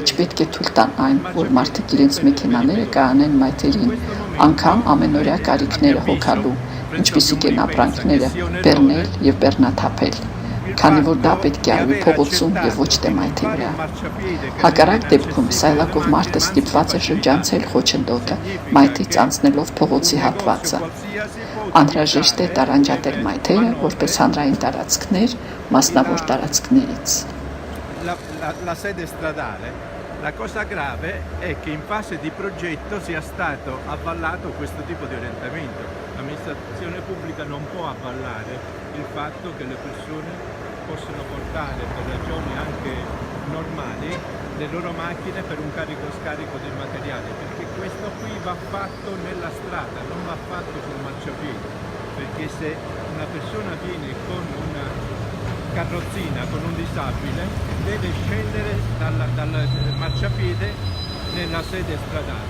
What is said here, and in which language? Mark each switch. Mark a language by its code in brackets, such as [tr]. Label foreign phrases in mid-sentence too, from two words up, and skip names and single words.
[hy] չպետք է թույլ տան այն, որ մարդիկ իրենց մեքենաները կանեն մայթերին, անգամ ամենօրյա կարիքները հոգալու, ինչպիսիք են ապրանքները, բեռնել եւ բեռնաթափել, քանի որ դա պետք է արվի փողոցում եւ ոչ թե մայթի վրա։ Հակառակ դեպքում սայլակով մարդը ստիպված է շրջանցել խոչընդոտը մայթից անցնելով փողոցի հատվածը։ Անհրաժեշտ է տարանջատել մայթերը որպես հանրային տարածքներ մասնավոր տարածքներից։ [it] La sede stradale, la cosa grave è che in fase di progetto sia stato avvallato questo tipo di orientamento. L'amministrazione pubblica non può avvallare il fatto che le persone possono portare per ragioni anche normali le loro macchine per un carico e scarico del materiale, perché questo qui va fatto nella strada, non va fatto sul marciapiede, perché se una persona viene con una carrozzina con un disabile deve scendere dal marciapiede nella sede stradale.